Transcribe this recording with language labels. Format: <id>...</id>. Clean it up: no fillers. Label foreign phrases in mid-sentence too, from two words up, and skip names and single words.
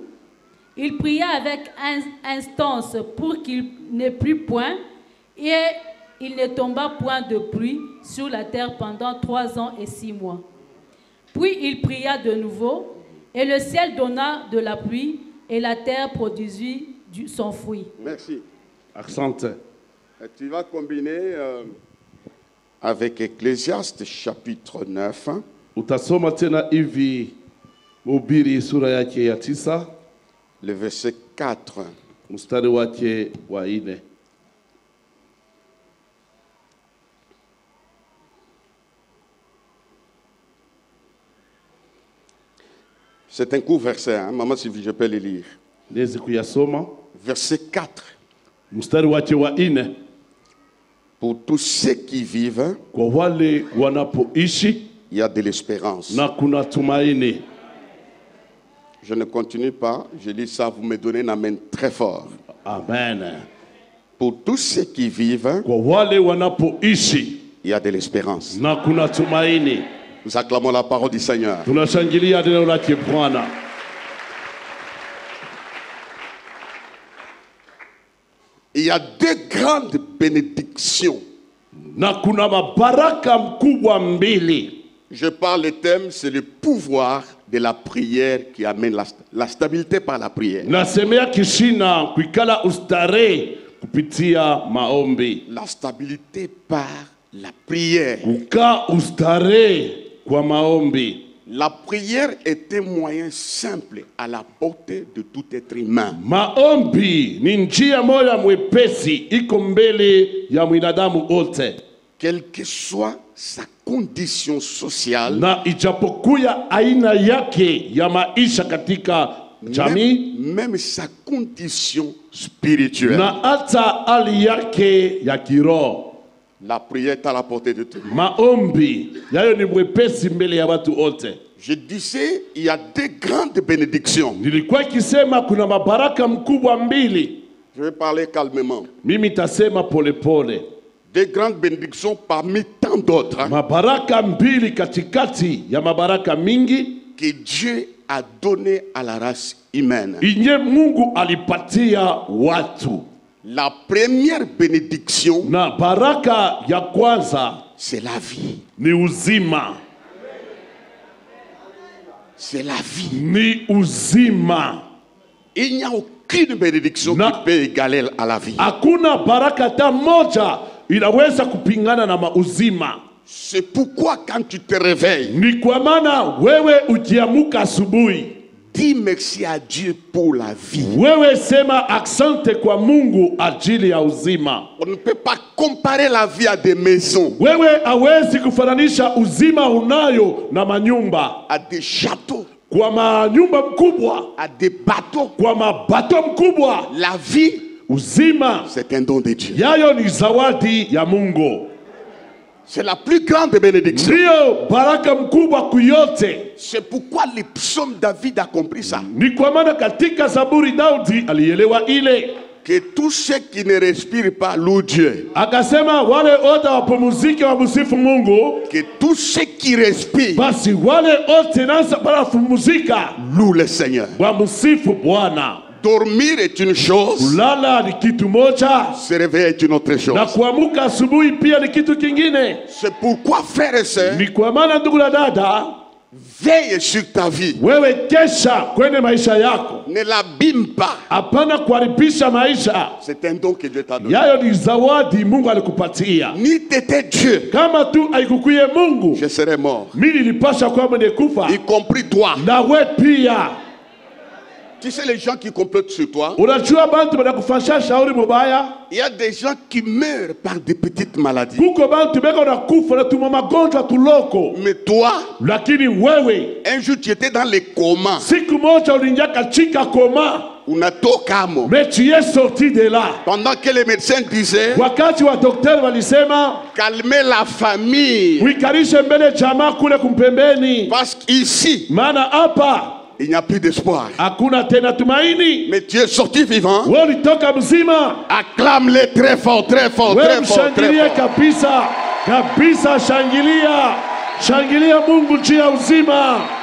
<fr>Il pria avec instance pour qu'il n'ait plus point, et il ne tomba point de pluie sur la terre pendant 3 ans et 6 mois. Puis il pria de nouveau, et le ciel donna de la pluie, et la terre produisit son fruit. Merci.</fr> <sw>Asante.</sw> <fr>Tu vas combiner avec Ecclésiaste, chapitre 9.</fr> <sw>Utasoma tena hivi Mhubiri sura yake ya 9.</sw> <fr>Le verset 4.</fr> <sw>Mstari wake wa 4.</sw> <fr>C'est un court verset, hein? Maman, si je peux le lire.</fr> <sw>Nezi kuyasoma.</sw> <fr>Verset 4.</fr> <sw>Mstari wake wa 4.</sw> <fr>Pour tous ceux qui vivent,</fr> <sw>kwa wale wanapoishi,</sw> <fr>il y a de l'espérance.</fr> <sw>na kuna tumaini.</sw> <fr>Je ne continue pas, je lis ça, vous me donnez un amen très fort. Amen. Pour tous ceux qui vivent,</fr> <sw>kwa wale wanapoishi,</sw> <fr>il y a de l'espérance.</fr> <sw>na kuna tumaini.</sw> <fr>Nous acclamons la parole du Seigneur.</fr> <sw>Tunashangilia neno lake Bwana.</sw> <fr>Il y a 2 grandes bénédictions.</fr> <sw>Na kuna mabaraka mkubwa mbili.</sw> <fr>Je parle, le thème, c'est le pouvoir de la prière qui amène la stabilité par la prière.</fr> <sw>Nasemea kishina kuikala ustare kupitia maombi.</sw> <fr>La stabilité par la prière.</fr> <sw>Kukaa ustare kwa maombi.</sw> <fr>La prière est un moyen simple à la portée de tout être humain.</fr> <sw>Maombi ni njia moja mwepesi iko mbele ya mwanadamu wote.</sw> <fr>Quelle que soit sa condition sociale,</fr> <sw>na ijapokuya aina yake ya maisha katika jamii,</sw> <fr>même sa condition spirituelle,</fr> <sw>na hata hali yake ya kiroho,</sw> <fr>la prière est à la portée de tout.</fr> <sw>maombi yayo ni mwepesi mbele ya watu wote.</sw> <fr>Je disais, il y a 2 grandes bénédictions.</fr> <sw>Nilikuwa kisema kuna mabaraka mkubwa mbili.</sw> <fr>Je vais parler calmement.</fr> <sw>Mimi tasema pole pole.</sw> <fr>Des grandes bénédictions parmi tant d'autres, hein,</fr> <sw>Mabaraka mbili katikati ya mabaraka mingi</sw> <fr>que Dieu a donné à la race humaine.</fr> <sw>inye Mungu alipatia watu.</sw> <fr>La première bénédiction,</fr> <sw>Na baraka ya kwanza</sw> <fr>c'est la vie.</fr> <sw>ni uzima.</sw> <fr>C'est la vie.</fr> <sw>Ni uzima.</sw> <fr>Il n'y a aucune bénédiction</fr> <sw>Na-</sw> <fr>qui peut égaler à la vie.</fr> <sw>Hakuna baraka ta moja inaweza kupingana na uzima.</sw> <fr>C'est pourquoi quand tu te réveilles,</fr> <sw>Ni kwa maana wewe ukiamuka asubuhi,</sw> <fr>dis merci à Dieu pour la vie.</fr> <sw>wewe sema asante kwa Mungu ajili ya uzima.</sw> <fr>On ne peut pas comparer la vie à des maisons,</fr> <sw>Wewe hawezi kufananisha uzima unayo na manyumba.</sw> <fr>à des châteaux,</fr> <sw>Kwa manyumba mkubwa,</sw> <fr>à des bateaux.</fr> <sw>kwa mabato mkubwa,</sw> <fr>La vie,</fr> <sw>uzima</sw> <fr>c'est un don de Dieu.</fr> <sw>yayo ni zawadi ya Mungu.</sw> <fr>C'est la plus grande bénédiction.</fr> <sw>Ndiyo baraka mkubwa kuyote.</sw> <fr>C'est pourquoi les psaumes David a compris ça.</fr> <sw>Ni kwa maana katika Zaburi Daudi alielewa ile,</sw> <fr>Que tous ceux qui ne respirent pas louent Dieu.</fr> <sw>akasema wale wote wapumzike wamsifu Mungu,</sw> <fr>Que tous ceux qui respirent</fr> <sw>basi wale wote nasa wanapumzika</sw> <fr>louent le Seigneur.</fr> <sw>wamsifu Bwana.</sw> <fr>Dormir est une chose,</fr> <sw>Kulala ni kitu moja</sw> <fr>se réveiller est une autre chose.</fr> <sw>na kuamuka asubuhi pia ni kitu kingine.</sw> <fr>C'est pourquoi, frères et sœurs,</fr> <sw>Ni kwa maana ndugu na dada,</sw> <fr>veille sur ta vie.</fr> <sw>wewe kesha kwenye maisha yako,</sw> <fr>Ne l'abîme pas.</fr> <sw>hapana kuharibisha maisha.</sw> <fr>C'est un don que Dieu t'a donné.</fr> <sw>Yayo ni zawadi Mungu alikupatia.</sw> <fr>Ni t'étais Dieu,</fr> <sw>Kama tu haikukuye Mungu,</sw> <fr>je serais mort.</fr> <sw>mimi nilipasha kuwa mwenye kufa,</sw> <fr>Y compris toi.</fr> <sw>na we pia.</sw> <fr>Tu sais, les gens qui complotent sur toi,</fr> <sw>Unajua bantu banakufanyisha shauri mubaya,</sw> <fr>il y a des gens qui meurent par des petites maladies.</fr> <sw>kuko bantu beko nakufa na tuma magonjwa tuloko,</sw> <fr>Mais toi,</fr> <sw>lakini wewe</sw> <fr>un jour tu étais dans les comas.</fr> <sw>siku moja uliingia katika koma, Unatokamo.</sw> <fr>mais tu es sorti de là. Pendant que les médecins disaient,</fr> <sw>Wakati wa daktari walisema</sw> <fr>calmez la famille.</fr> <sw>uikarishe mbele jamaa kule kumpembeni,</sw> <fr>Parce qu'ici,</fr> <sw>maana hapa</sw> <fr>il n'y a plus d'espoir.</fr> <sw>hakuna tena tumaini.</sw> <fr>Mais tu es sorti vivant.</fr> <sw>Wewe ulitoka mzima,</sw> <fr>Acclame-les très fort, très fort,</fr> <sw>wewe</sw> <fr>très fort, très</fr> <sw>mshangilie</sw> <fr>fort.</fr> <sw>kabisa kabisa, shangilia shangilia Mungu juu ya uzima.</sw>